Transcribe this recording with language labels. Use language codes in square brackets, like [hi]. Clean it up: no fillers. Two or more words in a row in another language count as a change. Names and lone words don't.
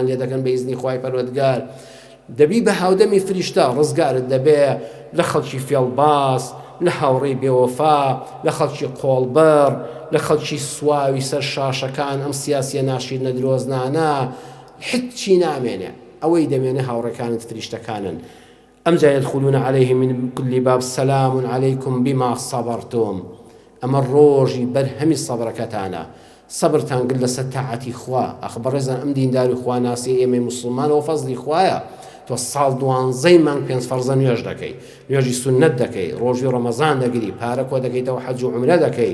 [ckb] لێ دەکەن بە ئیزنی خوای پەروەردگار دەبی بە هاودەمی فریشتە ڕزگارت دەبێ لە خەڵکی فێڵباس لە هاوڕێی بێوەفا لە خەڵکی قۆڵبەر لە خەڵکی سواوی سەر شاشەکان ئەم سیاسیە ناشیرنە درۆزنانە هیچی نامێنێ ئەوەی دەمێنێ هاوڕێکانت فریشتەکانن ئەمجا [ar] يدخلون عليه من كل باب سلام عليكم بما صبرتم [ckb] ئەمە ڕۆژی بەرهەمی سەبرەکەتانە سەبرتان گرت لەسەر تاعەتی خوا ئەخبەڕێزان ئەم دینداری خوا ناسی ئێمەی موسڵمانەوە فەزلی خوایە تۆ ساڵ 12 مانگ 5 فەرزە نوێژ دەکەی نوێژی سونەت دەکەی ڕۆژی ڕەمەزان دەگری پارە کۆ دەکەیتەوە حەج و عومرە دەکەی